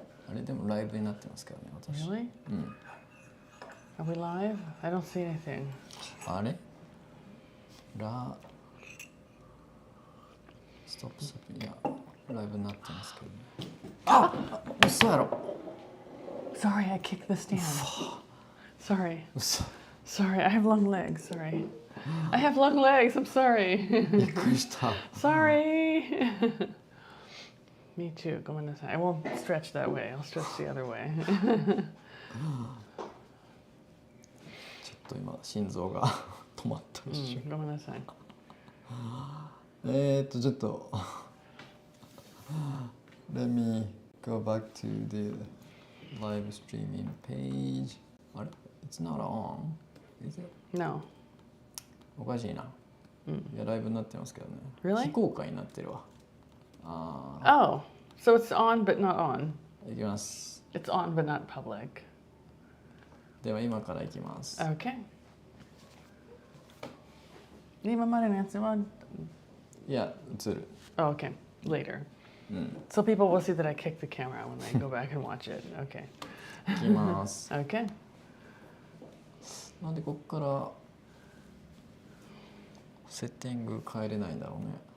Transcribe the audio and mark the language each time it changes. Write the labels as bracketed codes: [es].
[ja] あれでもライブになってますけどね、私。 [en] Really? Are we live? I don't see anything. [ja] あれストップストップ。いや、ライブになってますけどね。嘘やろ。 [en] Sorry, I kicked the stand. Sorry. [ja] 嘘。 [en] Sorry, I have long legs. Sorry. I have long legs. I'm sorry. [ja] びっくりした。 [en] Sorry. Me too. [ja] ごめんなさい. [en] I won't stretch that way. I'll stretch the other way. [ja] ちょっと今心臓が止まった一瞬。ごめんなさい。ちょっと [en] Let me go back to the live streaming page. [ja] あれ [en] It's not on. Is it? No. [ja] おかしいな。いや、ライブになってますけどね。 [en] Really? [ja] 非公開になってるわ。 [en] Oh, so it's on but not on. [ja] いきます。 [en] It's on but not public. [ja] では今からいきます。 [en] Okay. [ja] 今までのやつは、いや、映る。 [en] Oh, okay. Later. So people will see that I kicked the camera when they go back and watch it. Okay. [ja] いきます。 [en] Okay. [ja] なんでこっからセッティング変えれないんだろうね。